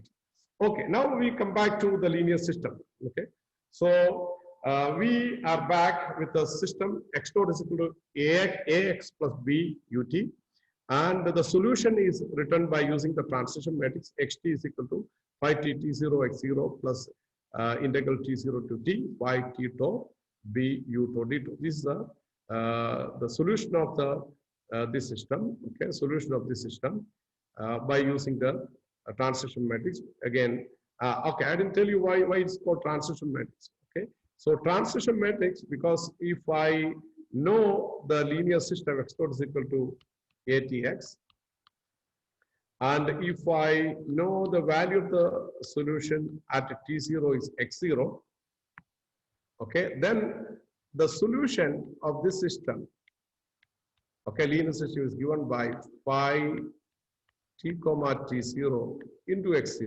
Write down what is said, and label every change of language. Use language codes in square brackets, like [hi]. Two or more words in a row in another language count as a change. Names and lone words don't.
[en] Okay, now we come back to the linear system. Okay, so we are back with the system x dot is equal to ax plus b ut, and the solution is written by using the transition matrix xt is equal to phi t0 x0 plus integral t0 to t phi t tau b u tau d2. This is the solution of this system. Okay, solution of this system by using the transition matrix. Again, okay, I didn't tell you why it's called transition matrix. Okay, so transition matrix, because if I know the linear system x dot is equal to atx, and if I know the value of the solution at t0 is x0, okay, then the solution of this system, okay, linear system is given by phi t comma t0 into x0.